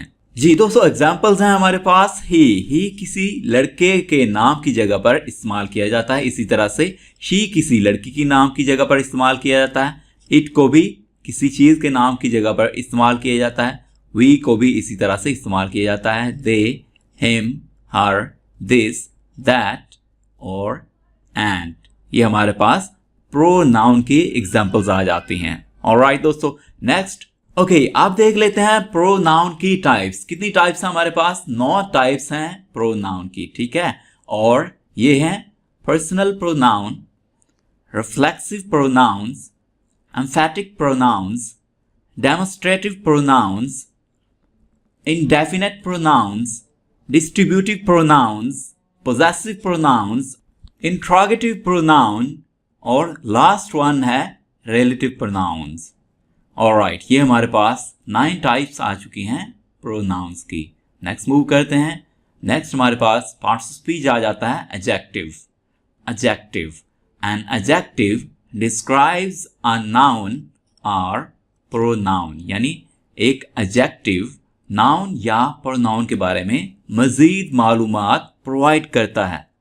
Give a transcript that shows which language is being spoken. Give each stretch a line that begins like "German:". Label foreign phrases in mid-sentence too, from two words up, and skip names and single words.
Hindi: जी दोस्तों एग्जांपल्स हैं हमारे पास। ही किसी लड़के के नाम की जगह पर इस्तेमाल किया जाता है। इसी तरह से शी किसी लड़की की नाम की जगह पर इस्तेमाल किया जाता है। इट को भी किसी चीज के नाम की जगह पर इस्तेमाल किया जाता है। वी को भी इसी तरह से इस्तेमाल किया जाता है।
English: दे him, her, this, that और and।
Hindi: ये हमारे पास प्रोनाउन की एग्जाम्पल्स आ जाती हैं। ऑलराइट दोस्तों,
English: next okay
Hindi: आप देख लेते हैं प्रोनाउन की टाइप्स। कितनी टाइप्स हैं हमारे पास? 9 टाइप्स हैं प्रोनाउन की, ठीक है।
English: और ये हैं personal pronoun, reflexive pronouns, emphatic pronouns, demonstrative pronouns, indefinite pronouns, distributive pronouns, possessive pronouns, interrogative pronoun और last one है relative pronouns।
Hindi: ऑलराइट, ये हमारे पास 9 टाइप्स आ चुकी हैं प्रोनाउंस की।
English: next move
Hindi: करते हैं। नेक्स्ट हमारे पास
English: parts of speech
Hindi: आ जाता है एडजेक्टिव। एडजेक्टिव,
English: an adjective describes a noun
Hindi: और प्रोनाउन, यानी एक एडजेक्टिव नाउन या प्रोनाउन के बारे में मजीद मालूमात प्रोवाइड करता है।